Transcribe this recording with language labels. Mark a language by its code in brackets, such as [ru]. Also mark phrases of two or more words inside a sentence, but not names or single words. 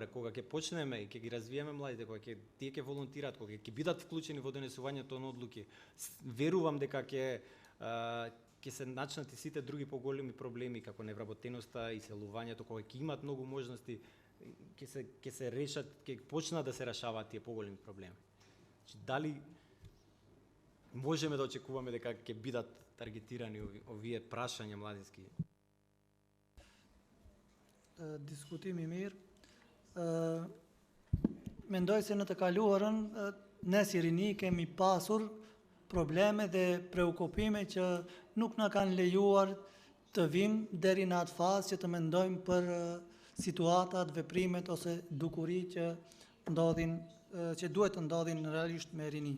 [mk] Кога ќе почнеме и ќе ги развиеме младите, кога тие ќе волонтираат, кога ќе бидат вклучени во донесувањето на одлуки, верувам дека ќе се начнат и сите други поголеми проблеми како невработеноста и селувањето, кога ќе имат многу можности, ќе се решат, ќе почнат да се решаваат тие поголеми проблеми. Дали можеме да очекуваме дека ќе бидат таргетирани овие прашања младински? [sq] Diskutimi i mirë. Mendoj se në të kaluarën ne si rini kemi pasur probleme dhe preokupime që nuk na kanë lejuar të vim deri në atë fazë që të mendojmë për situatat, veprimet ose dukuri që ndodhin, që duhet të ndodhin realisht me rinin.